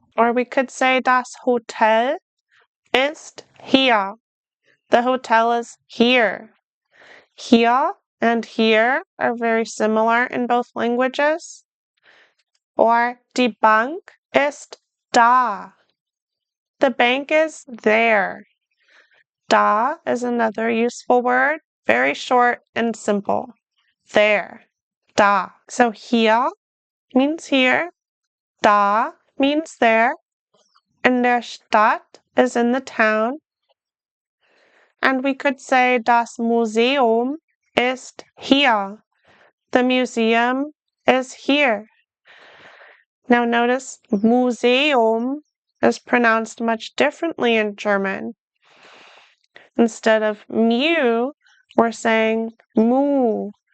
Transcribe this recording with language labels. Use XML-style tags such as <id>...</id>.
<en>Or we could say</en> <de>das Hotel ist hier.</de> <en>The hotel is here. Hier and here are very similar in both languages. Or</en> <de>die Bank ist da.</de> <en>The bank is there. Da is another useful word, very short and simple. There. Da. So hier means here. Da means there. And der Stadt is in the town. And we could say</en> <de>das Museum ist hier.</de> <en>The museum is here. Now notice Museum is pronounced much differently in German. Instead of mu, we're saying mu.</en>